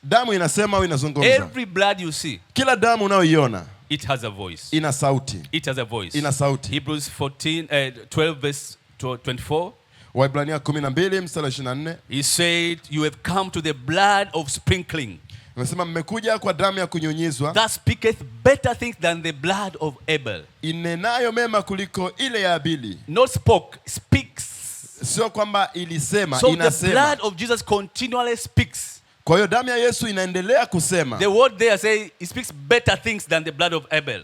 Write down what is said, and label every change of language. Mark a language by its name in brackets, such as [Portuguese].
[Swahili] Damu inasema au inazungumza. [English] Every blood you see, [Swahili] kila damu unayoiona, [English] it has a voice. [Swahili] Ina sauti. [English] It has a voice. [Swahili] Ina sauti. [English] Hebrews 12 verse 24. [Swahili] Waibrania 12 mstari 24. [English] He said, you have come to the blood of sprinkling. [Swahili] Anasema mmekuja kwa damu ya kunyunyizwa. [English] That speaketh better things than the blood of Abel. [Swahili] Inenayo mema kuliko ile ya Abili. [English] Not spoke, speaks. [Swahili] Sio kwamba ilisema, [English] so [Swahili] inasema. [English] So the blood of Jesus continually speaks. [Swahili] Kwa hiyo damu ya Yesu inaendelea kusema. [English] The word there say it speaks better things than the blood of Abel.